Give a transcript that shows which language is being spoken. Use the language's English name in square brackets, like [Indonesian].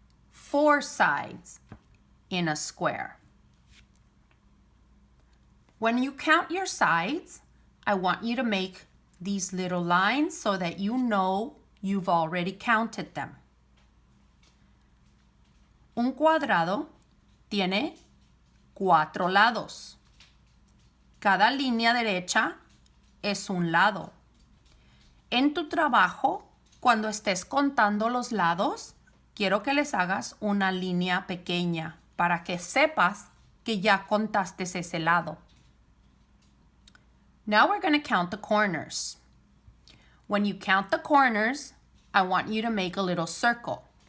[English] 4 sides in a square. When you count your sides, I want you to make these little lines so that you know you've already counted them. [Spanish] Un cuadrado tiene 4 lados. Cada línea derecha es un lado. En tu trabajo, cuando estés contando los lados, quiero que les hagas una línea pequeña para que sepas que ya contaste ese lado. [English] Now we're going to count the corners. When you count the corners, I want you to make a little circle.